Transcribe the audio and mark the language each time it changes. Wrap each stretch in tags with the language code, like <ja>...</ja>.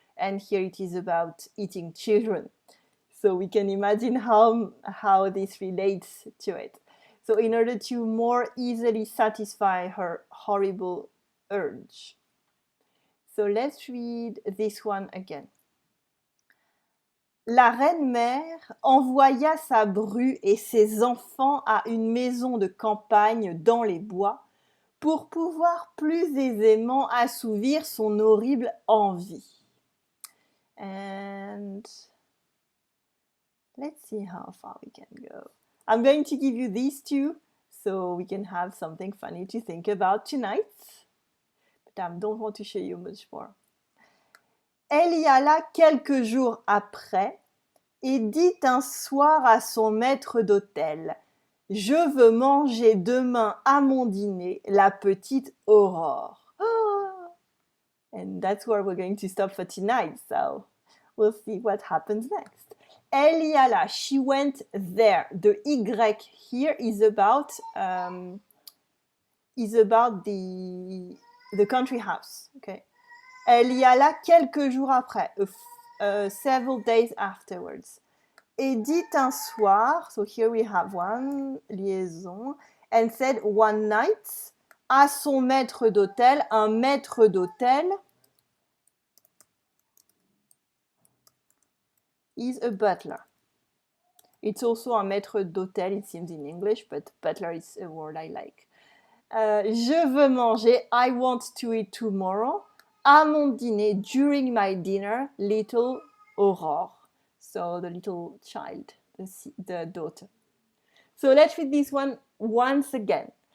<en>And here it is about eating children. So we can imagine how this relates to it. So in order to more easily satisfy her horrible urge. So let's read this one again.</en> <fr>La reine-mère envoya sa bru et ses enfants à une maison de campagne dans les bois pour pouvoir plus aisément assouvir son horrible envie.</fr> <en>And let's see how far we can go. I'm going to give you these two so we can have something funny to think about tonight. But I don't want to show you much more.</en> <fr>Elle y alla quelques jours après et dit un soir à son maître d'hôtel : « Je veux manger demain à mon dîner la petite Aurore.</fr> <en>And that's where we're going to stop for tonight. So we'll see what happens next.</en> <fr>Elle y alla.</fr> <en>She went there. The Y here is about the country house. Okay.</en> <fr>Elle y alla quelques jours après.</fr> <en>Several days afterwards.</en> <fr>Et dit un soir,</fr> <en>so here we have one liaison, and said one night,</en> <fr>à son maître d'hôtel,</fr> <en>un maître d'hôtel is a butler. It's also un maître d'hôtel, it seems in English, but butler is a word I like.</en> <fr>Je veux manger,</fr> <en>I want to eat tomorrow,</en> <fr>à mon dîner,</fr> <en>during my dinner, little Aurore. So the little child, the daughter. So let's read this one once again.</en>